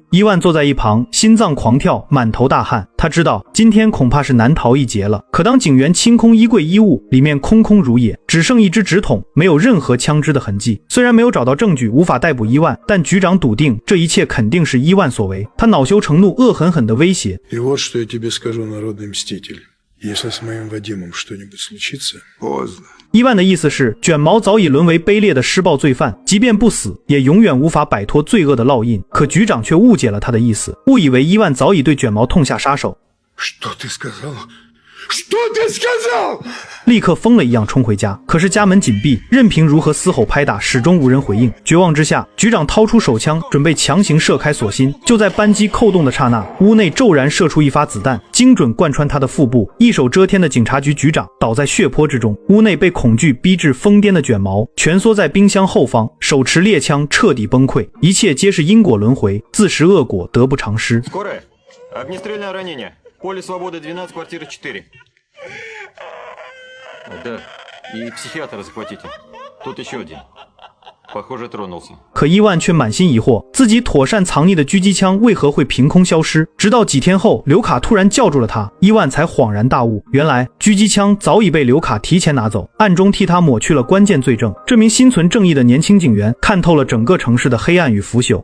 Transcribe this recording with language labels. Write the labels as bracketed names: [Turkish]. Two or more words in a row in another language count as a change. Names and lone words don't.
[Chinese] 伊万坐在一旁，心脏狂跳，满头大汗。他知道今天恐怕是难逃一劫了。可当警员清空衣柜衣物，里面空空如也，只剩一支纸筒，没有任何枪支的痕迹。虽然没有找到证据，无法逮捕伊万，但局长笃定这一切肯定是伊万所为。他恼羞成怒，恶狠狠地威胁： [Russian] И вот что я тебе скажу, народный мститель. Если с моим Вадимом что-нибудь случится, поздно. [Chinese] 伊万的意思是，卷毛早已沦为卑劣的施暴罪犯，即便不死，也永远无法摆脱罪恶的烙印。可局长却误解了他的意思，误以为伊万早已对卷毛痛下杀手。 [Russian] Что ты сказал? Что ты сказал? [Chinese] 立刻疯了一样冲回家，可是家门紧闭，任凭如何嘶吼拍打，始终无人回应。绝望之下，局长掏出手枪，准备强行射开锁芯。就在扳机扣动的刹那，屋内骤然射出一发子弹，精准贯穿他的腹部。一手遮天的警察局局长倒在血泊之中。屋内被恐惧逼至疯癫的卷毛蜷缩在冰箱后方，手持猎枪彻底崩溃。一切皆是因果轮回，自食恶果，得不偿失。 [Russian] Огнестрельное ранение. Поле свободы 12, квартира 4. Да, и психиатра захватите. Тут еще один. Похоже, тронулся. [Chinese] 可伊万却满心疑惑，自己妥善藏匿的狙击枪为何会凭空消失？直到几天后，刘卡突然叫住了他，伊万才恍然大悟，原来狙击枪早已被刘卡提前拿走，暗中替他抹去了关键罪证。这名心存正义的年轻警员看透了整个城市的黑暗与腐朽。